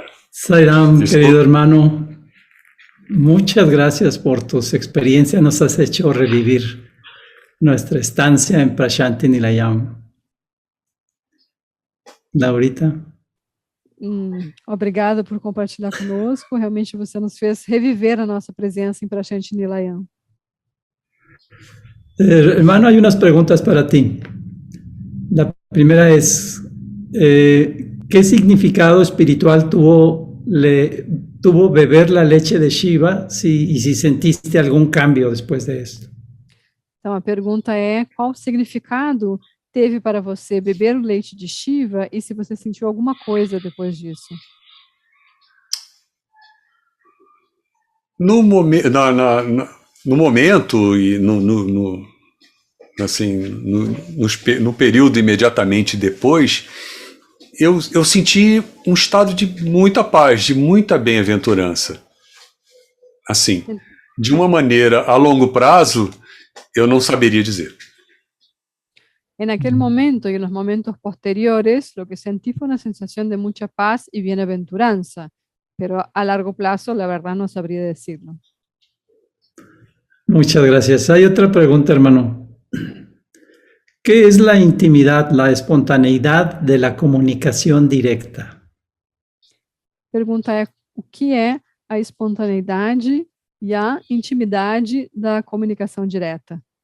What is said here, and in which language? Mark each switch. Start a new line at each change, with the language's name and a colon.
Spanish: Sairam, querido hermano, muchas gracias por tus experiencias, nos has hecho revivir nuestra estancia en Prasanthi Nilayam. Laurita.
Portuguese: Obrigado por compartilhar conosco. Realmente você nos fez reviver a nossa presença em Prasanthi Nilayam.
Spanish: Hermano, hay unas preguntas para ti. La primera es, ¿qué significado espiritual tuvo beber la leche de Shiva y si sentiste algún cambio después de esto?
Portuguese: Então, a pergunta é, qual significado teve para você beber o leite de Shiva e se você sentiu alguma coisa depois disso? No momento e no período imediatamente depois, eu senti um estado de muita paz, de muita bem-aventurança. Assim, de uma maneira a longo prazo, eu não saberia dizer.
Spanish: En aquel momento y en los momentos posteriores, lo que sentí fue una sensación de mucha paz y bienaventuranza, pero a largo plazo, la verdad, no sabría decirlo. Muchas gracias. Hay otra pregunta, hermano. ¿Qué es la intimidad, la espontaneidad de la comunicación directa?
Portuguese: Pergunta é: o que é a espontaneidade e a intimidade da comunicação direta?